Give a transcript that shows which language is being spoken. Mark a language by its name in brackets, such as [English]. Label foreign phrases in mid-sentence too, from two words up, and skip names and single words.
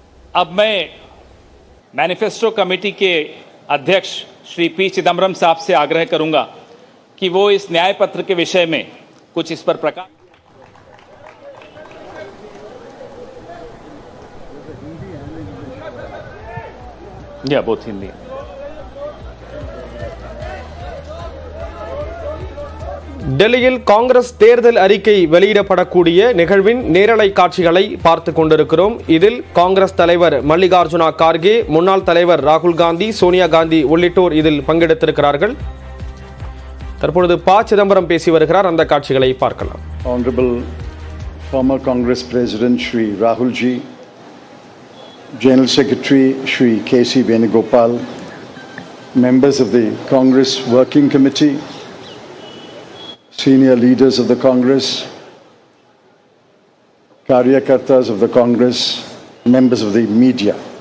[Hindi] अब मैं मैनिफेस्टो कमेटी के अध्यक्ष श्री पी चिदम्बरम साहब से आग्रह करूंगा कि वो इस न्याय पत्र के विषय में कुछ इस पर प्रकाश। या बोथ हिंदी। [Tamil] டெல்லியில் காங்கிரஸ் தேர்தல் அறிக்கை வெளியிடப்படக்கூடிய நிகழ்வின் நேரலை காட்சிகளை பார்த்துக் கொண்டிருக்கிறோம். இதில் காங்கிரஸ் தலைவர் மல்லிகார்ஜுனா கார்கே, முன்னாள் தலைவர் ராகுல் காந்தி, சோனியா காந்தி உள்ளிட்டோர் இதில் பங்கெடுத்திருக்கிறார்கள். தற்பொழுது ப. சிதம்பரம் பேசி வருகிறார். அந்த காட்சிகளை பார்க்கலாம். [English] Honorable former Congress President Shri Rahul Ji, General Secretary Shri K.C. Venugopal, members of the Congress Working Committee, senior leaders of the Congress, Karyakartas of the Congress, members of the media.